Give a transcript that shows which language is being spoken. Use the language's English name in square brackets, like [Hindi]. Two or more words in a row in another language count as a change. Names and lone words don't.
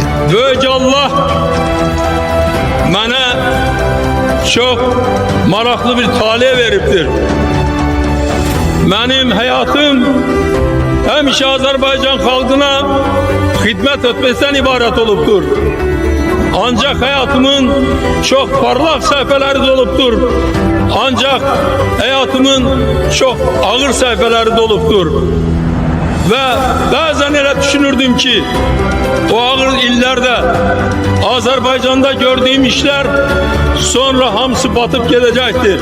[Azerbaijani] Böyük Allah mənə çox maraqlı bir talih veribdir. Mənim həyatım həmişə Azərbaycan xalqına xidmət etməkdən ibarət olubdur. [Turkish] Ancak hayatımın çok parlak sayfaları doluptur. Ancak hayatımın çok ağır sayfaları doluptur. Ve bazen öyle düşünürdüm ki o ağır illerde Azerbaycan'da gördüğüm işler sonra hamısı batıp gelecektir.